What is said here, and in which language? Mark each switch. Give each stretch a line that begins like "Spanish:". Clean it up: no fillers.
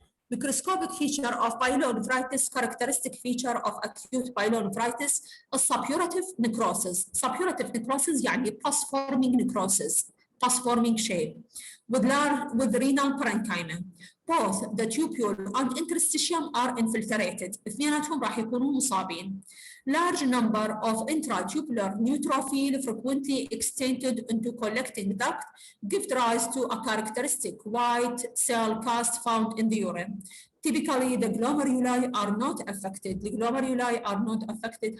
English: Microscopic feature of pyelonephritis, characteristic feature of acute pyelonephritis, a suppurative necrosis. Suppurative necrosis يعني pus forming necrosis, pus forming shape with renal parenchyma. Both the tubule and interstitial are infiltrated.
Arabic: اثنيناتهم راح يكونوا مصابين.
English: Large number of intratubular neutrophil frequently extended into collecting duct give rise to a characteristic white cell cast found in the urine. Typically, the glomeruli are not affected. The glomeruli are not affected.